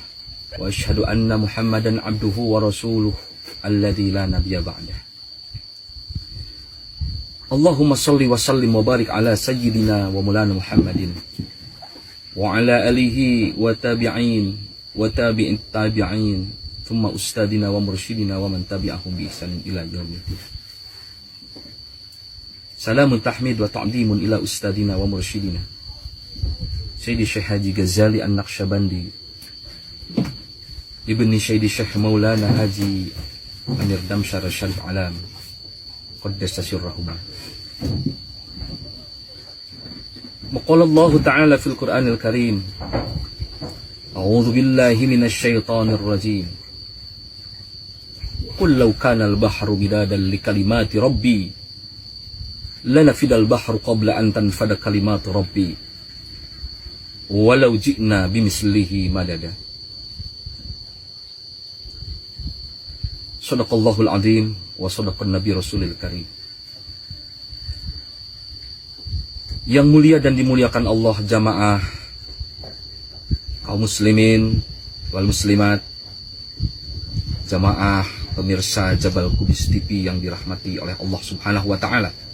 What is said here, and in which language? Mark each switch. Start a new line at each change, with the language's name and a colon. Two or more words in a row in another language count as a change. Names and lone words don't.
Arabic: وأشهد أن محمدا عبده ورسوله الذي لا نبي بعده. اللهم صل وسلم وبارك على سيدنا ومولانا محمد وعلى آله وتابعين وتابعي التابعين ثم أستاذنا ومرشدنا ومن تبعهم بإحسان إلى يوم. سلام تحميد وتعظيم إلى أستاذنا ومرشدنا سيدي شيخ حاجي غزالي النقشبندي ابن سيدي شيخ مولانا حاجي أمير دمشار شريف عالم قدس سرهما. ما قال الله تعالى في القرآن الكريم. أعوذ بالله من الشيطان الرجيم. قل لو كان البحر مدادا لكلمات ربي لنفد البحر قبل أن تنفد كلمات ربي ولو جئنا بمثله مددا. صدق الله العظيم وصدق النبي رسول الكريم.
Indonesian: Yang mulia dan dimuliakan Allah jamaah kaum
Arabic: مسلمين والمسلمات,
Indonesian: jamaah pemirsa Jabal Qubis TV yang dirahmati oleh
Arabic: الله سبحانه وتعالى.